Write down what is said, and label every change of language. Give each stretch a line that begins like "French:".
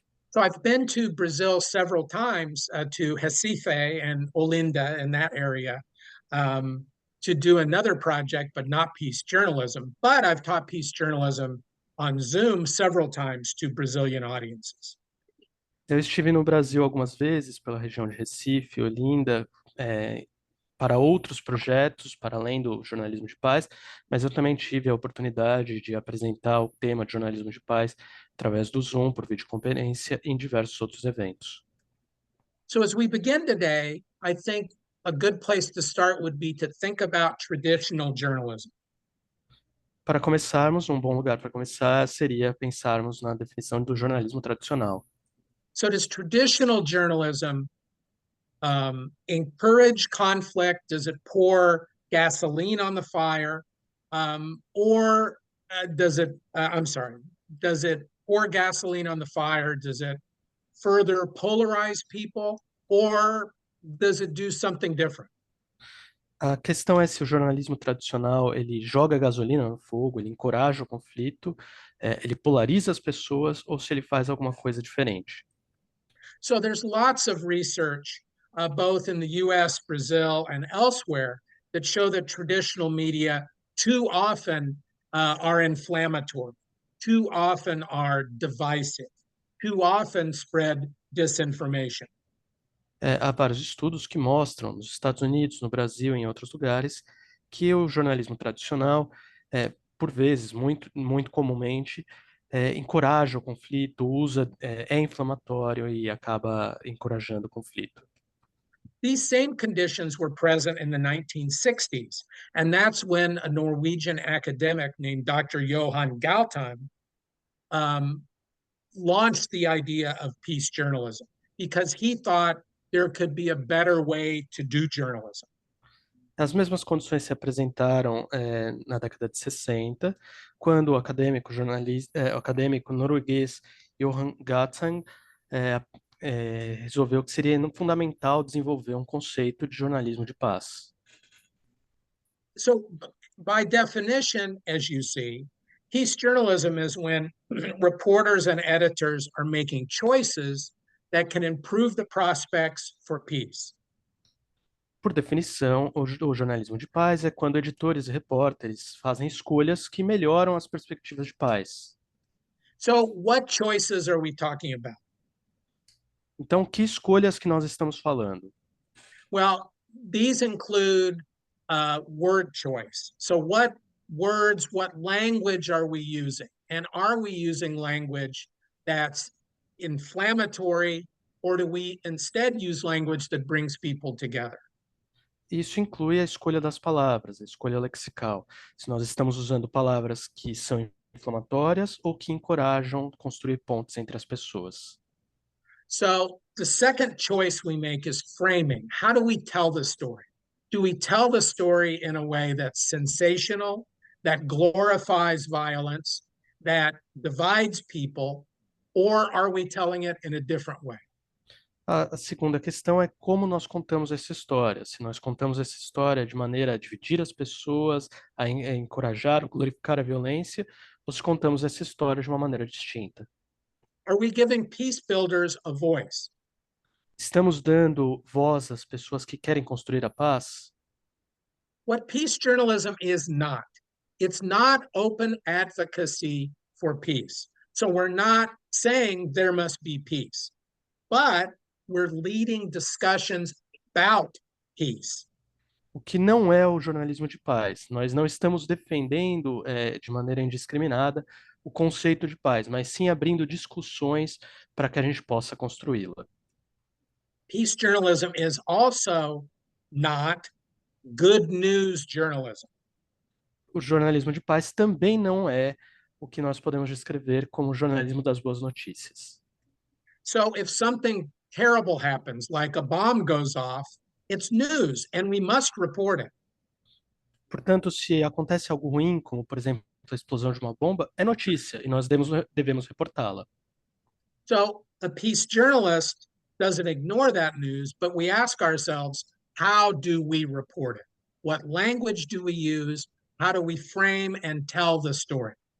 English: So I've been to Brazil several times, to Recife and Olinda in that area, to do another project, but not peace journalism. But I've taught peace journalism on Zoom several times to Brazilian audiences.
Portuguese: Eu estive no Brasil algumas vezes, pela região de Recife, Olinda, para outros projetos, para além do jornalismo de paz, mas eu também tive a oportunidade de apresentar o tema de jornalismo de paz através do Zoom, por videoconferência, em diversos outros eventos.
English: So as we begin today, I think a good place to start would be to think about traditional journalism.
Portuguese: Para começarmos, um bom lugar para começar seria pensarmos na definição do jornalismo tradicional.
English: So does traditional journalism encourage conflict? Does it pour gasoline on the fire? Or does it, does it pour gasoline on the fire? Does it further polarize people? Or does it do something different?
Portuguese: A questão é se o jornalismo tradicional ele joga gasolina no fogo, ele encoraja o conflito, ele polariza as pessoas ou se ele faz alguma coisa diferente.
English: So there's lots of research, both in the US, Brazil, and elsewhere, that show that traditional media too often are inflammatory, too often are divisive, too often spread disinformation.
Portuguese: Há vários estudos que mostram, nos Estados Unidos, no Brasil e em outros lugares, que o jornalismo tradicional, por vezes, muito comumente, encoraja o conflito, é inflamatório e acaba encorajando o conflito.
English: These same conditions were present in the 1960s, and that's when a Norwegian academic named Dr. Johan Galtung launched the idea of peace journalism because he thought there could be a better way to do journalism.
Portuguese: As mesmas condições se apresentaram na década de 60, quando o o acadêmico norueguês Johan Galtung resolveu que seria fundamental desenvolver um conceito de jornalismo de paz.
English: So, by definition, as you see, peace journalism is when reporters and editors are making choices that can improve the prospects for peace.
Portuguese: Por definição, o jornalismo de paz é quando editores e repórteres fazem escolhas que melhoram as perspectivas de paz.
English: So, what choices are we talking about?
Portuguese: Então, que escolhas que nós estamos falando?
English: Well, these include word choice. So, what words, what language are we using? And are we using language that's inflammatory, or do we instead use language that brings people together?
Portuguese: Isso inclui a escolha das palavras, a escolha lexical. Se nós estamos usando palavras que são inflamatórias ou que encorajam construir pontes entre as pessoas.
English: So the second choice we make is framing. How do we tell the story? Do we tell the story in a way that's sensational, that glorifies violence, that divides people, or are we telling it in a different way?
Portuguese: A segunda questão é como nós contamos essa história. Se nós contamos essa história de maneira a dividir as pessoas, a encorajar ou glorificar a violência, ou se contamos essa história de uma maneira distinta.
English: Are we giving peace builders a voice?
Portuguese: Estamos dando voz às pessoas que querem construir a paz?
English: What peace journalism is not. It's not open advocacy for peace. So we're not saying there must be peace, but we're leading discussions about peace.
Portuguese: O que não é o jornalismo de paz. Nós não estamos defendendo de maneira indiscriminada o conceito de paz, mas sim abrindo discussões para que a gente possa construí-la.
English: Peace journalism is also not good news journalism.
Portuguese: O jornalismo de paz também não é o que nós podemos descrever como jornalismo das boas notícias.
English: So if something terrible happens, like a bomb goes off, it's news and we must report it.
Portuguese: Portanto, se acontece algo ruim, como por exemplo a explosão de uma bomba, é notícia e nós devemos reportá-la.
English: So a peace journalist doesn't ignore that news, but we ask ourselves, how do we report it? What language do we use? How do we frame and tell the story?